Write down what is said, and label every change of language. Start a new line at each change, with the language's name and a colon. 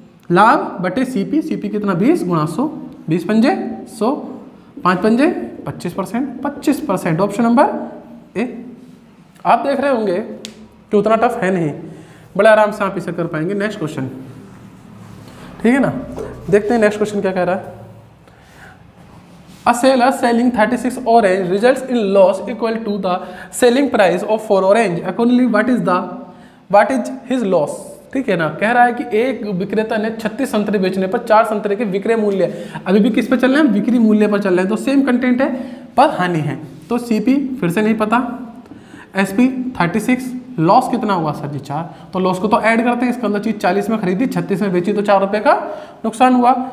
Hindi: लाभ बटे CP, CP कितना? 20 गुणा 100, 20 पंजे 100, 5 पंजे 25%, 25%। Option number A. आप देख रहे होंगे कि उतना टफ है नहीं, बड़े आराम से आप इसे कर पाएंगे। नेक्स्ट क्वेश्चन, ठीक है ना, देखते हैं नेक्स्ट क्वेश्चन क्या कह रहा है।
English: A seller selling 36 orange results in loss equal to the selling price of 4 orange. Accordingly, what is his loss?
Hindi: ठीक है ना, कह रहा है कि एक विक्रेता ने 36 संतरे बेचने पर 4 संतरे के विक्रय मूल्य, अभी भी किस पे चल रहे हैं? बिक्री मूल्य पर चल रहे हैं। तो सेम कंटेंट है पर हानि है। तो सीपी फिर से नहीं पता, एसपी 36, लॉस कितना हुआ सर जी? 4। तो लॉस को तो ऐड करते हैं, इसका मतलब चीज़ 40 में खरीदी 36 में बेची तो 4 रुपये का नुकसान हुआ।